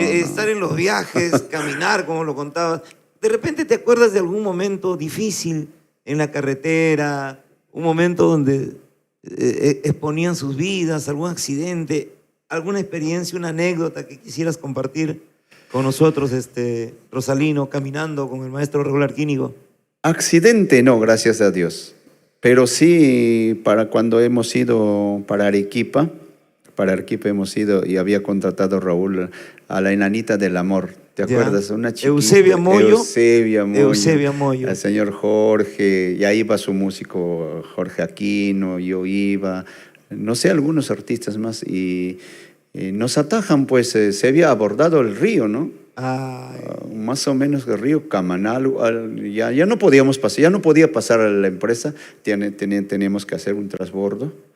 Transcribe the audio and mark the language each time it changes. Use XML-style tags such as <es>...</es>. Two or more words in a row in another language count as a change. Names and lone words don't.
<es>Estar en los viajes, caminar, como lo contabas. De repente te acuerdas de algún momento difícil en la carretera, un momento donde exponían sus vidas, algún accidente, alguna experiencia, una anécdota que quisieras compartir con nosotros, Rosalino, caminando con el maestro Raúl Arquínigo. Accidente no, gracias a Dios. Pero sí, para cuando hemos ido para Arequipa hemos ido y había contratado Raúl a la enanita del amor. ¿Te acuerdas? Una chiquita. Eusebia Moyo. Eusebia Moyo. El señor Jorge, y ahí iba su músico Jorge Aquino, yo iba, no sé, algunos artistas más, y nos atajan, pues se había abordado el río, ¿no? Más o menos el río Camanal, ya no podíamos pasar, ya no podía pasar a la empresa, teníamos que hacer un transbordo.</es>